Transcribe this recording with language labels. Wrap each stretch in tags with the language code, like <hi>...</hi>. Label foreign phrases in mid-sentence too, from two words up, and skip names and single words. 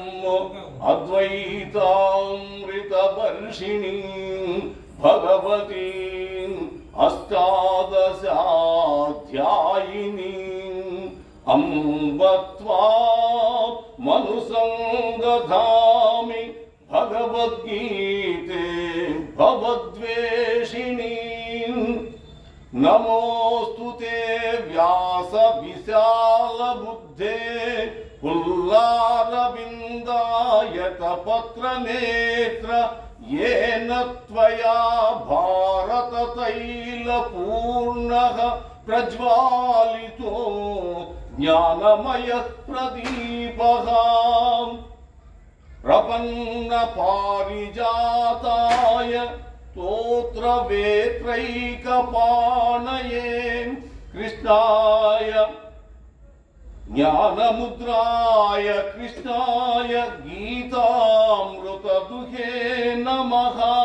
<sa>అద్వైతామృతవర్షిణీ భగవతీ అష్టాదశాధ్యాయినీ అంబ త్వాం మనుసందధామి భగవద్గీతే భవద్వేషిణీ। నమోస్తుతే వ్యాస విశాల బుద్ధే పుల్లారవిందాయత పత్రనేత్ర येन त्वया भारत तैल पूर्णः प्रज्वालितो ज्ञानमयः प्रदीपः। प्रपन्न पारिजाताय स्तोत्र वेत्रैकपाणये कृष्णाय ज्ञानमुद्राय कृष्णाय गीतामृतदुहे नमः।</sa>